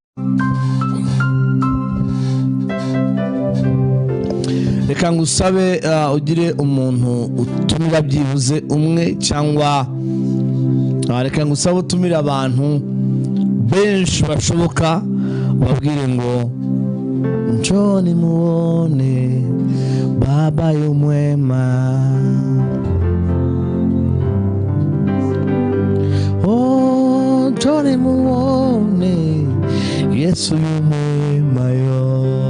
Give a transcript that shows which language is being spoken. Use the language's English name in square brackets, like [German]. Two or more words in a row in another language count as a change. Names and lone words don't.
[Kinyarwanda] Reka ngusabe ugire umuntu utumira byibuze umwe, cyangwa reka ngusabe utumira abantu benshi bashoboka, babwire ngo [Swahili] njoni muone Baba yu mwema. Oh, njoni muone Yesu yu mwema yo.